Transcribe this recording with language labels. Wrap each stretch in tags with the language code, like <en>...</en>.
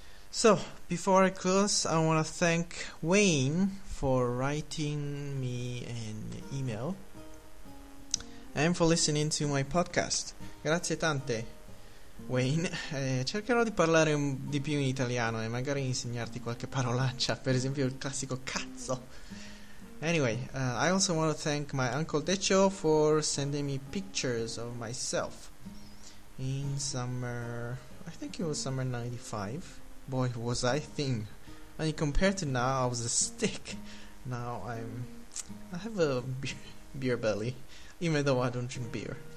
<en>So before I close, I want to thank Wayne for writing me an email and for listening to my podcast.</en> <it>Grazie tante, Wayne. Cercherò di parlare di più in italiano e magari insegnarti qualche parolaccia, per esempio il classico cazzo.</it> <en>Anyway, I also want to thank my uncle Decho for sending me pictures of myself in summer, I think it was summer 95. Boy, was I thin. And compared to now, I was a stick. Now I have a beer belly, even though I don't drink beer.</en>